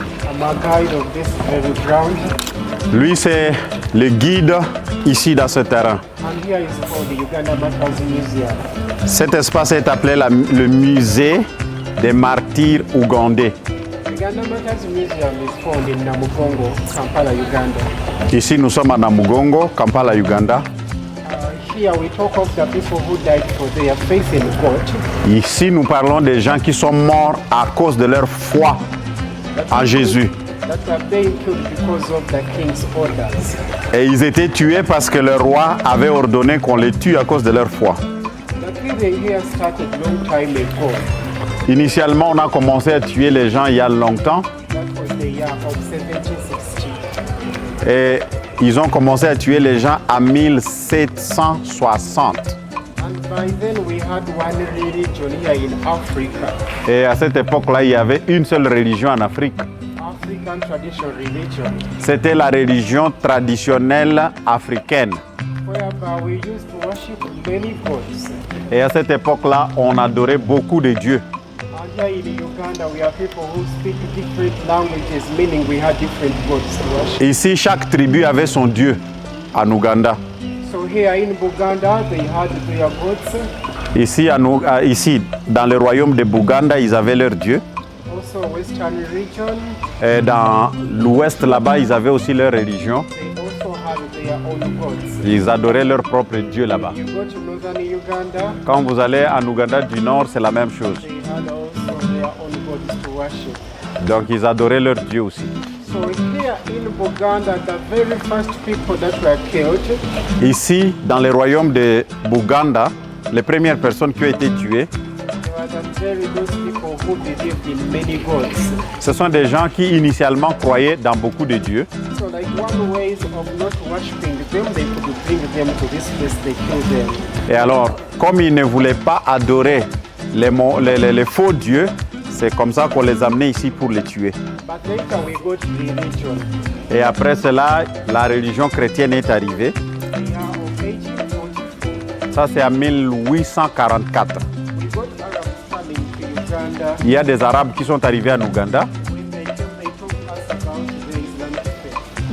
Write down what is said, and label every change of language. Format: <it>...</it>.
<en>I'm a guide of this very ground.</en> <fr>Lui, c'est le guide ici dans ce terrain.</fr> <en>And here is called the Uganda Martyrs Museum.</en> <fr>Cet espace est appelé le musée des martyrs ougandais.</fr> <en>Uganda Martyrs Museum is found in Namugongo, Kampala, Uganda.</en> <fr>Ici, nous sommes à Namugongo, Kampala, Uganda.</fr> <en>Here we talk of the people who died for their faith in God.</en> <fr>Ici, nous parlons des gens qui sont morts à cause de leur foi en Jésus.</fr> <en>That were being killed because of the king's orders.</en> <fr>Et ils étaient tués parce que le roi avait ordonné qu'on les tue à cause de leur foi.</fr> <en>The killing here started long time ago.</en> <fr>Initialement, on a commencé à tuer les gens il y a longtemps.</fr> <en>That was the year of 1760.</en> <fr>Et ils ont commencé à tuer les gens en 1760.</fr> <en>And by then we had one religion here in Africa.</en> <fr>Et à cette époque-là, il y avait une seule religion en Afrique.</fr> <en>African traditional religion.</en> <fr>C'était la religion traditionnelle africaine.</fr> <en>Whereby we used to worship many gods.</en> <fr>Et à cette époque-là, on adorait beaucoup de dieux.</fr> <en>And here in Uganda we have people who speak different languages, meaning we had different gods to worship.</en> <fr>Ici, chaque tribu avait son dieu en Ouganda.</fr> <en>So here in Buganda they had their gods.</en> <fr>Ici, ici, dans le royaume de Buganda, ils avaient leur dieu.</fr> <en>Also Western region,</en> <fr>Et dans l'ouest, là-bas, ils avaient aussi leur religion.</fr> <en>they also had their own gods.</en> <fr>Ils adoraient leur propre dieu là-bas.</fr> <en>You go to northern Uganda,</en> <fr>Quand vous allez en Ouganda du Nord, c'est la même chose.</fr> <en>they had also their own gods to worship.</en> <fr>Donc, ils adoraient leur dieu aussi.</fr> <en>So here in Buganda, the very first people that were killed,</en> <fr>Ici, dans le royaume de Buganda, les premières personnes qui ont été tuées,</fr> <en>they were those people who believed in many gods.</en> <fr>ce sont des gens qui initialement croyaient dans beaucoup de dieux.</fr> <en>So like one way of not worshiping them, they could bring them to this place, they kill them.</en> <fr>Et alors, comme ils ne voulaient pas adorer les faux dieux, c'est comme ça qu'on les amenait ici pour les tuer.</fr> <en>But later we got religion.</en> <fr>Et après cela, la religion chrétienne est arrivée.</fr> <en>The year of 1844,</en> <fr>Ça, c'est en 1844.</fr> <en>we got Arabs coming to Uganda.</en> <fr>Il y a des Arabes qui sont arrivés en Ouganda.</fr> <en>When they came, they told us about the Islamic faith,</en>